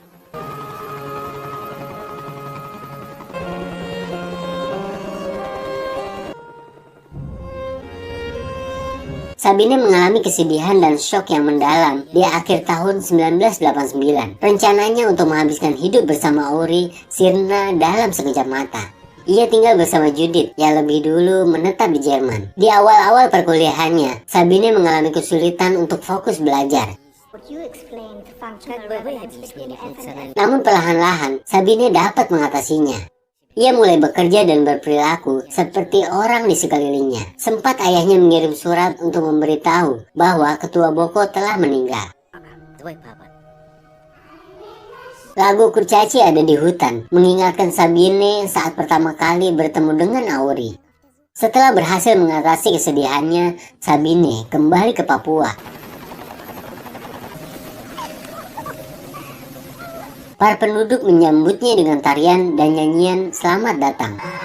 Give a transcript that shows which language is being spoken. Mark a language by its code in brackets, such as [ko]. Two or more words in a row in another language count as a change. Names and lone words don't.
[id] Sabine mengalami kesedihan dan syok yang mendalam di akhir tahun 1989. Rencananya untuk menghabiskan hidup bersama Auri sirna dalam sekejap mata. Ia tinggal bersama Judith yang lebih dulu menetap di Jerman. Di awal-awal perkuliahannya, Sabine mengalami kesulitan untuk fokus belajar. [ru] Как бы вы объяснили функциональность? [id] Namun perlahan-lahan, Sabine dapat mengatasinya. Ia mulai bekerja dan berperilaku seperti orang di sekelilingnya. Sempat ayahnya mengirim surat untuk memberitahu bahwa ketua Boko telah meninggal. [ru] Твой папа. [id] Lagu kurcaci ada di hutan, mengingatkan Sabine saat pertama kali bertemu dengan Auri. Setelah berhasil mengatasi kesedihannya, Sabine kembali ke Papua. Para penduduk menyambutnya dengan tarian dan nyanyian selamat datang.